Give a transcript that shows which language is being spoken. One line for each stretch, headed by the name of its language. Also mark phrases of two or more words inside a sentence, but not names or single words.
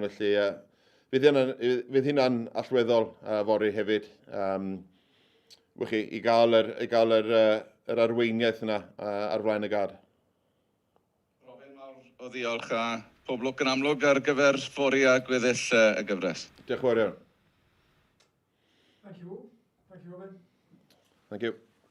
Welsh: Felly, fydd hynna'n allweddol fori hefyd. I gael yr arweiniaeth yna ar flaen y gad. Robin, mawr o ddiolch a pob lwc yn amlwg ar gyfer ffori a gweddill y gyfres. Diolch yn fawr iawn.
English: Thank you all. Thank you, Robin. Thank you.